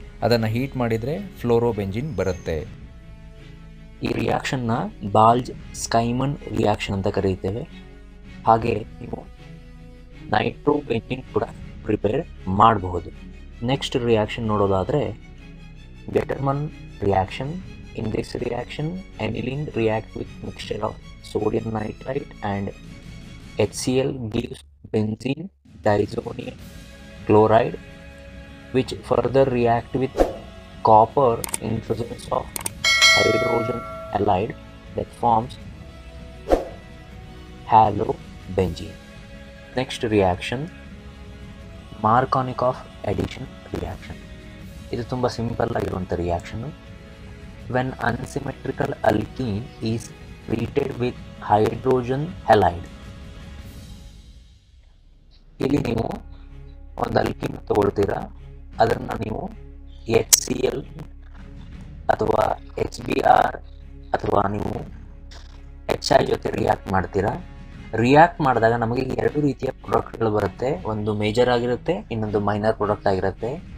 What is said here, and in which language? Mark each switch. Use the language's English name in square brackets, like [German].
[Kannada] ಅದನ್ನು ಹೀಟ್ ಮಾಡಿದರೆ ಫ್ಲೋರೋಬೆಂಜಿನ್ ಬರುತ್ತೆ. ಈ ರಿಯಾಕ್ಷನ್ನ ಬಾಲ್ಜ್ ಸ್ಕೈಮನ್ ರಿಯಾಕ್ಷನ್ ಅಂತ ಕರೀತೇವೆ. ಹಾಗೆ ನೀವು ನೈಟ್ರೋಬೆಂಜಿನ್ ಕೂಡ ಪ್ರಿಪೇರ್ ಮಾಡಬಹುದು. ನೆಕ್ಸ್ಟ್ ರಿಯಾಕ್ಷನ್ ನೋಡೋದಾದರೆ ಗೆಟರ್ಮನ್ reaction. [English] In this reaction, aniline react with mixture of sodium nitrite and HCl gives benzene diazonium chloride, which further react with copper in presence of hydrogen halide that forms halobenzene. Next reaction, Markovnikov addition reaction. [Kannada] ಇದು ತುಂಬ simple ಆಗಿರುವಂಥ reaction. [English] When unsymmetrical alkene is treated with hydrogen halide. [Kannada] ಇಲ್ಲಿ ನೀವು ಒಂದು alkene ತಗೊಳ್ತೀರಾ, ಅದನ್ನು ನೀವು HCl ಅಥವಾ HBr ಅಥವಾ ನೀವು HI ಜೊತೆ ರಿಯಾಕ್ಟ್ ಮಾಡ್ತೀರಾ. ರಿಯಾಕ್ಟ್ ಮಾಡಿದಾಗ ನಮಗೆ ಎರಡು ರೀತಿಯ ಪ್ರಾಡಕ್ಟ್ಗಳು ಬರುತ್ತೆ. ಒಂದು ಮೇಜರ್ ಆಗಿರುತ್ತೆ, ಇನ್ನೊಂದು ಮೈನರ್ ಪ್ರಾಡಕ್ಟ್ ಆಗಿರುತ್ತೆ.